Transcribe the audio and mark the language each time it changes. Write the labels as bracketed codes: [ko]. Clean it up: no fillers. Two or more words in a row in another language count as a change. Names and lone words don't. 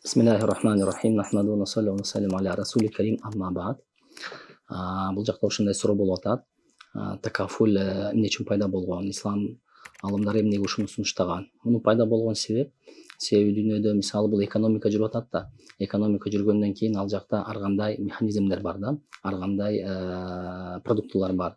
[ar] بسم الله الرحمن الرحيم نحمد ونصلي ونسلم على رسول كريم أما بعد. [ky] Бул жакта ушундай суроо болуп атат. Такафул эмне үчүн пайда болгон? Ислам алымдары эмнеге ушуну сунуштаган? Мунун пайда болгон себеби дүйнөдө мисалы бул экономика жүрүп атат да. Экономика жүргөндөн кийин ал жакта ар кандай механизмдер бар да, ар кандай продуктылар бар.